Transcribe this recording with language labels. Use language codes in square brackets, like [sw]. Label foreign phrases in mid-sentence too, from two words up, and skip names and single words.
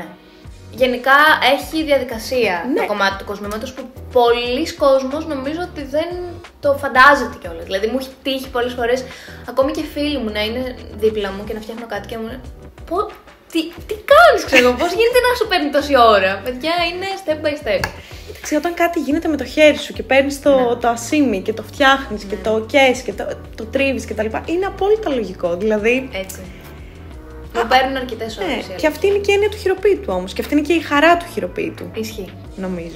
[el] Γενικά έχει διαδικασία το κομμάτι του κοσμήματος που πολλοί κόσμος νομίζω ότι δεν το φαντάζεται κιόλας. Δηλαδή μου έχει τύχει πολλές φορές, ακόμη και φίλοι μου να είναι δίπλα μου και να φτιάχνω κάτι και να μου λένε τι κάνεις, ξέρω, πώς γίνεται να σου παίρνει τόση ώρα? Παιδιά, είναι [en] step by step. [el] Εντάξει, όταν κάτι γίνεται με το χέρι σου και παίρνεις το ασίμι και το φτιάχνεις και το καίς και το τρίβεις και τα λοιπά, είναι απόλυτα λογικό, δηλαδή... Έτσι. Μου παίρνουν αρκετές ώρες. Και αυτή είναι και η έννοια του χειροποίητου όμως, και αυτή είναι και η χαρά του χειροποίητου. Ισχύει. Νομίζω.